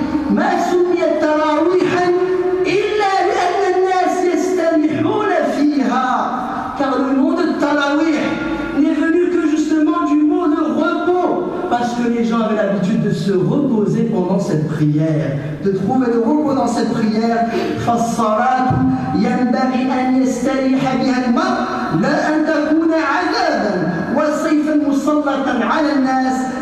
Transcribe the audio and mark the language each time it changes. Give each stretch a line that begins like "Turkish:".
Arabic: ما سميت تراويحا إلا لأن الناس يستمحون فيها.
French: Car le mot de tarawih n'est venu que justement du mot de repos, parce que les gens avaient l'habitude de se reposer pendant cette prière, de trouver le repos dans cette prière.
Arabic: فالصلاة ينبغي أن يستريح بها المرء لا أن تكون عذابا وسيفا مسلطا على الناس.